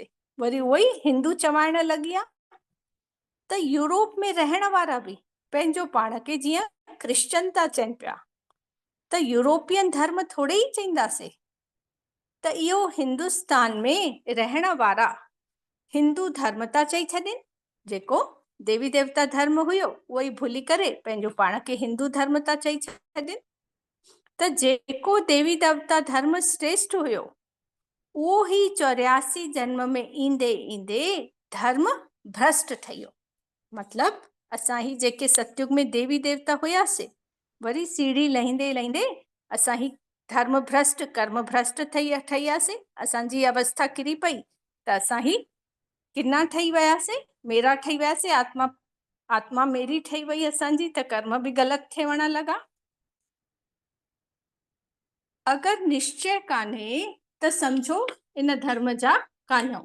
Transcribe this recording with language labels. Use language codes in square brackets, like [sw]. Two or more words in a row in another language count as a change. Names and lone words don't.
[sd] वरी उहो ई हिंदू चवाइण लॻी विया। त यूरोप में रहण वारा बि पंहिंजो पाण खे जीअं क्रिश्चन था चवनि पिया, त यूरोपियन धर्म थोरे ई चईंदासीं। त इहो हिंदुस्तान में रहण वारा हिंदू धर्म था चई छॾनि। जेको देवी देवता धर्म हुयो उहो ई भुली करे पंहिंजो पाण खे हिंदू धर्म था चई छॾनि। त जेको देवी देवता धर्म श्रेष्ठ हुयो उहो ही 84 जन्म में ईंदे ईंदे धर्म भ्रष्ट ठही वियो। मतलब असां ही जेके सतयुग में देवी देवता हुयासीं, वरी सीढ़ी लहींदे लहींदे असां ही धर्म भ्रष्ट कर्म भ्रष्ट ठही वियासीं। असांजी अवस्था किरी पई त असां ही किना ठही वियासीं, मेरा ठही वियासीं। आत्मा मेरी ठही वई असांजी, त कर्म बि ग़लति थियण लॻा। अगर निश्चय कान्हे त समझो इन धर्म जा कान्हऊं।